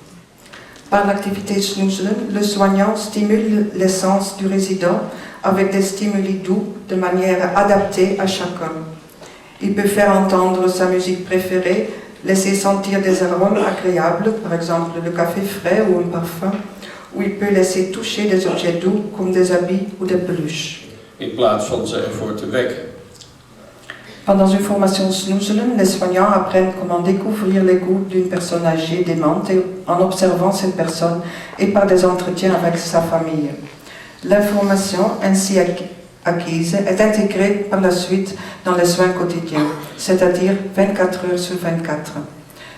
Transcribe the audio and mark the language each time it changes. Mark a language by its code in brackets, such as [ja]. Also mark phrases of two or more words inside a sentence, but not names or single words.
[fr] Par l'activité Snoezelen, le soignant stimule les sens du résident avec des stimuli doux de manière adaptée à chacun. Il peut faire entendre sa musique préférée, laisser sentir des arômes agréables, par exemple le café frais ou un parfum, ou il peut laisser toucher des objets doux comme des habits ou des peluches. [nl] In plaats van ze ervoor te wekken. [fr] Pendant une formation Snoezelen, les soignants apprennent comment découvrir les goûts d'une personne âgée démente en observant cette personne et par des entretiens avec sa famille. L'information ainsi acquise est intégrée par la suite dans les soins quotidiens, c'est-à-dire 24 heures sur 24.